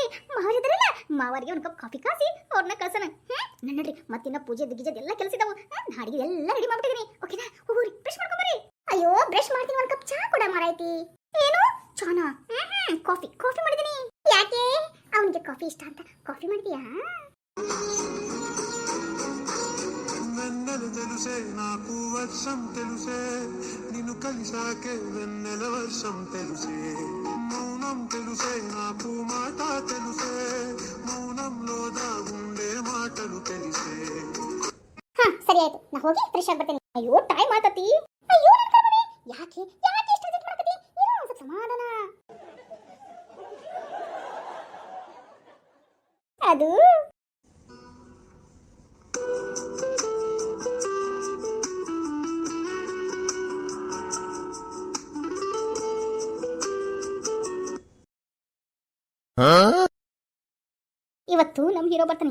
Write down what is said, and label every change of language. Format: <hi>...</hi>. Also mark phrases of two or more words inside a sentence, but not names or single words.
<kn>ಮಾವರಿದಾರಲ್ಲ, ಮಾವರಿಗೆ ಒಂದು ಕಪ್ ಕಾಫಿ ಕಾಸಿ ಅವ್ರನ್ನ ಕಳ್ಸೋಣ. ನಡ್ರಿ, ಮತ್ತಿನ್ನ ಪೂಜೆ ದಿಗ್ಗಿಜದ್ ಎಲ್ಲ ಕೆಲಸ ಇದಾವು. ಅಡಿಗೆ ಎಲ್ಲ ರೆಡಿ ಮಾಡ್ಬಿಟ್ಟಿದ್ದೀನಿ. ಓಕೆನಾ? ಹೋಗ್ರಿ ಬ್ರಷ್ ಮಾಡ್ಕೊಂಬರ್ರಿ. ಅಯ್ಯೋ ಬ್ರಷ್ ಮಾಡ್ತೀನಿ, ಒಂದು ಕಪ್ ಚಾ ಕೂಡ ಮಾರಾಯ್ತಿ. ಏನು ಚಾನಾ? ಕಾಫಿ ಮಾಡಿದ್ದೀನಿ. ಯಾಕೆ ಅವನಿಗೆ ಕಾಫಿ ಇಷ್ಟ ಅಂತ ಕಾಫಿ ಮಾಡಿದೀಯಾ?</kn> <te>వెన్నెల తెలుసే నాకు వర్షం తెలుసే నిన్ను కలిసాకే వెన్నెల వర్షం తెలుసే మౌనం తెలుసే నాకు మాట తెలుసే మౌనంలో దాగుండే మాటలు తెలిసే.</te> <kn>ಸರಿ ಆಯ್ತು, ನಾ ಹೋಗಿ ಫ್ರೆಶ್ ಆಗಿ ಬರ್ತೇನೆ. ಅಯ್ಯೋ ಟೈಮ್ ಆತತಿ. ಅಯ್ಯೋ ನನ್ನ ಕರ್ಮನೆ, ಯಾಕೆ ಇಷ್ಟು ಅರ್ಜೆಂಟ್ ಮಾಡಕತ್ತಿ? ಏನೋ ಒಂದು ಸಮಾಧಾನ. ಅದು ಇವತ್ತು ನಮ್ಮ ಹೀರೋ ಬರ್ತಾನೆ.</kn>